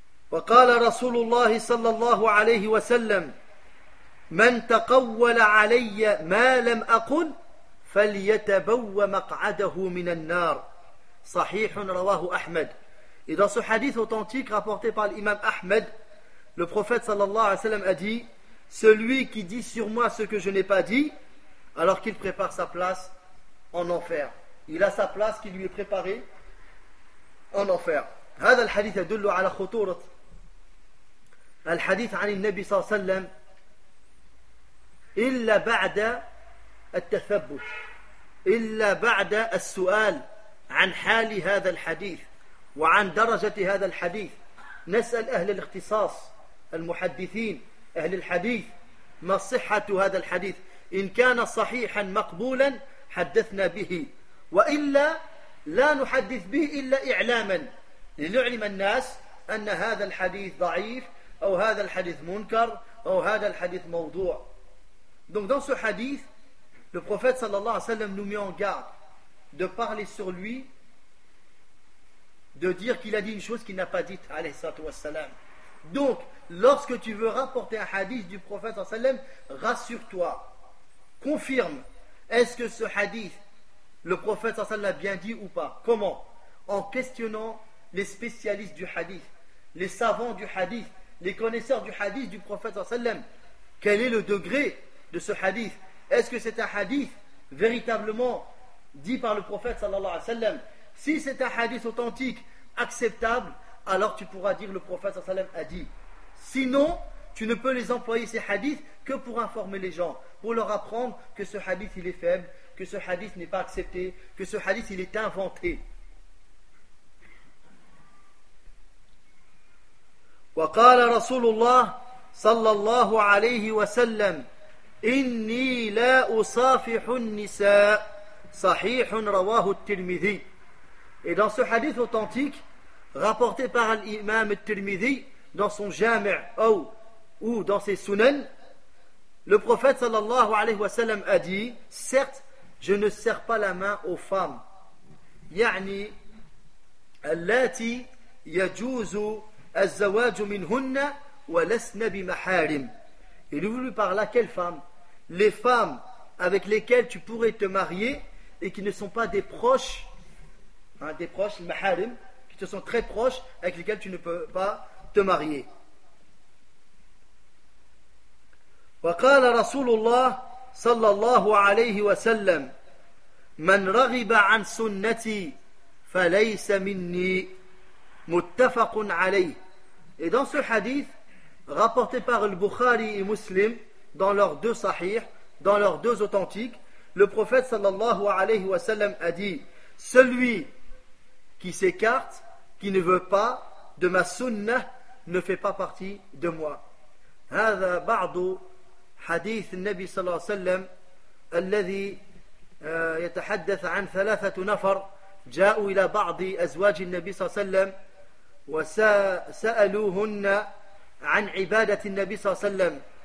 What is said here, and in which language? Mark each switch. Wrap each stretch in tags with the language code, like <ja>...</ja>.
<ar>وقال رسول الله صلى الله عليه وسلم من تقول علي ما لم أقل فليتبوى مقعده من النار صحيح رواه أحمد.</ar> <fr>Et dans ce hadith authentique rapporté par l'imam Ahmed, le prophète صلى الله عليه وسلم a dit: celui qui dit sur moi ce que je n'ai pas dit, alors qu'il prépare sa place en enfer. Il a sa place qui lui est préparée en enfer.</fr> <ar>هذا الحديث يدل على خطورة الحديث عن النبي صلى الله عليه وسلم إلا بعد التثبت إلا بعد السؤال عن حال هذا الحديث وعن درجة هذا الحديث. نسأل أهل الاختصاص المحدثين أهل الحديث ما صحة هذا الحديث. إن كان صحيحا مقبولا حدثنا به وإلا لا نحدث به إلا إعلاما لنعلم الناس أن هذا الحديث ضعيف</ar> <fr>ou</fr> <ar>هذا الحديث منكر ou هذا الحديث موضوع.</ar> <fr>Donc dans ce hadith, le prophète sallallahu alayhi wa sallam nous met en garde de parler sur lui, de dire qu'il a dit une chose qu'il n'a pas dite alayhi sallatu wassalam. Donc lorsque tu veux rapporter un hadith du prophète sallallahu alayhi wa sallam, rassure-toi, confirme, est-ce que ce hadith le prophète sallallahu alayhi wa sallam l'a bien dit ou pas. Comment? En questionnant les spécialistes du hadith, les savants du hadith, les connaisseurs du hadith du prophète sallallahu alayhi wa sallam. Quel est le degré de ce hadith? Est-ce que c'est un hadith véritablement dit par le prophète sallallahu alayhi wa sallam? Si c'est un hadith authentique, acceptable, alors tu pourras dire le prophète sallallahu alayhi wa sallam a dit. Sinon, tu ne peux les employer ces hadiths que pour informer les gens, pour leur apprendre que ce hadith il est faible, que ce hadith n'est pas accepté, que ce hadith il est inventé.</fr> <ar>وقال رسول الله صلى الله عليه وسلم إني لا أصافح النساء صحيح رواه الترمذي.</ar> <fr>Et dans ce hadith authentique rapporté par l'imam al-Tirmidhi dans son jami' ou dans ses sunan, le prophète sallallahu alayhi wa sallam a dit, certes je ne serre pas la main aux femmes,</fr> <ar>يعني التي يجوز الزواج منهن ولسن بمحارم.</ar> <fr>Il voulut par là quelles femmes? Les femmes avec lesquelles tu pourrais te marier et qui ne sont pas des proches, hein, des proches, les maharim, qui te sont très proches, avec lesquels tu ne peux pas te marier.</fr> <ar>وقال رسول الله صلى الله عليه وسلم من رغب عن سنتي فليس مني متفق عليه.</ar> <fr>Et dans ce hadith rapporté par al-Bukhari et Muslim dans leurs deux sahih, dans leurs deux authentiques, le prophète sallallahu alayhi wa sallam a dit, celui qui s'écarte, qui ne veut pas de ma sunnah, ne fait pas partie de moi.</fr> <ar>هذا بعض حديث النبي صلى الله عليه وسلم الذي يتحدث عن ثلاثة نفر جاءوا إلى بعض أزواج النبي صلى الله عليه وسلم وسألوهن عن عبادة النبي صلى الله عليه وسلم.</ar>